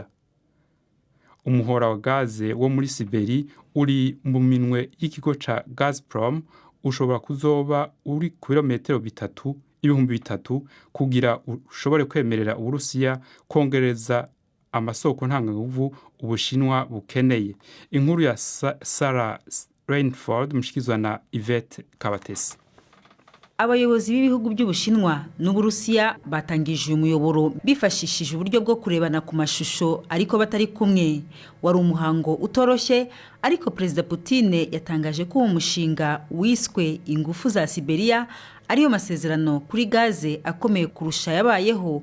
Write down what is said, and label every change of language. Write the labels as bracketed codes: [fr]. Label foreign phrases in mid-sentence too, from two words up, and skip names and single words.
[rn] Umuhora wa gaze wo muri Siberi uri mu minwe y'ikigo ca Gazprom ushobora kuzoba uri kilometero 3,300 kugira ushobore kwemerera Uburusiya kongereza amasoko ntanganguvu Ubushinwa bukeneye. Inkuru ya Sarah Rainford mushikizwa na Yvette Kabatesi. [rw] Abayobozi b'ibihugu by'Ubushinwa n'Uburusiya batangije umuyoboro bifashishije uburyo bwo kurebana ku mashusho ariko batari kumwe. Wari umuhango utoroshye, ariko Perezida Putin yatangaje ko uwo mushinga wiswe ingufu za Siberia ariyo masezerano kuri gaze akomeye kurusha yabayeho.